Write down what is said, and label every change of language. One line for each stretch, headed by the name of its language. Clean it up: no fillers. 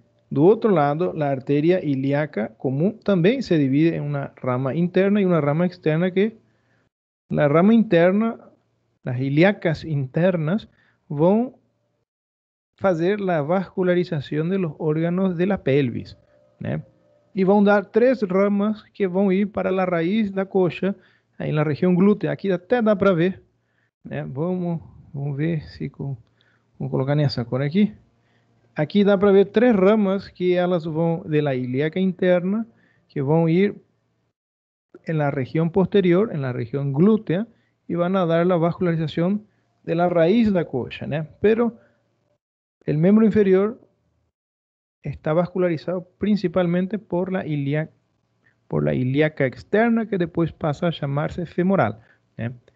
Spanish: Do otro lado, la arteria ilíaca común también se divide en una rama interna y una rama externa que la rama interna, las ilíacas internas, van a hacer la vascularización de los órganos de la pelvis, ¿no? Y van a dar tres ramas que van a ir para la raíz de la coxa, ahí en la región glútea.
Portuguese: Aquí até dá para ver, ¿no? Vamos ver si vamos colocar nessa cor aqui. Aqui dá para ver três ramas que elas vão
Spanish: de la ilíaca interna,
Portuguese: que vão ir
Spanish: en la región posterior, en la región glútea, y van a dar la vascularización de la raíz de la coxa, ¿no? Pero el miembro inferior está vascularizado principalmente por la ilíaca externa, que después pasa a llamarse femoral, ¿no?